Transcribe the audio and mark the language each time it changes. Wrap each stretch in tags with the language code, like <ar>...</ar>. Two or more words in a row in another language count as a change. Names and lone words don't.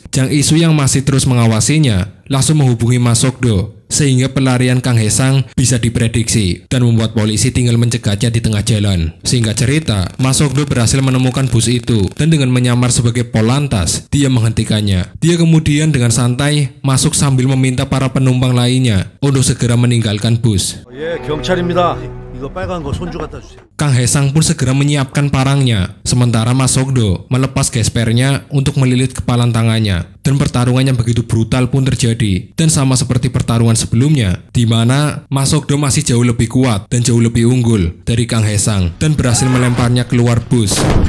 <id>Jang Isu yang masih terus mengawasinya langsung menghubungi Mas Sokdo sehingga pelarian Kang Hae-sang bisa diprediksi dan membuat polisi tinggal mencegatnya di tengah jalan. Singkat cerita, Mas Sokdo berhasil menemukan bus itu dan dengan menyamar sebagai Polantas, dia menghentikannya. Dia kemudian dengan santai masuk sambil meminta para penumpang lainnya untuk segera meninggalkan bus.</id> <ko>경찰입니다. 이거 빨간 거 손주 갖다 주세요.</ko> <id>Kang Hae-sang pun segera menyiapkan parangnya, sementara Mas Sokdo melepas gespernya untuk melilit kepalan tangannya. Dan pertarungan yang begitu brutal pun terjadi. Dan sama seperti pertarungan sebelumnya, di mana Mas Sokdo masih jauh lebih kuat dan jauh lebih unggul dari Kang Hae-sang dan berhasil melemparnya keluar bus.</id>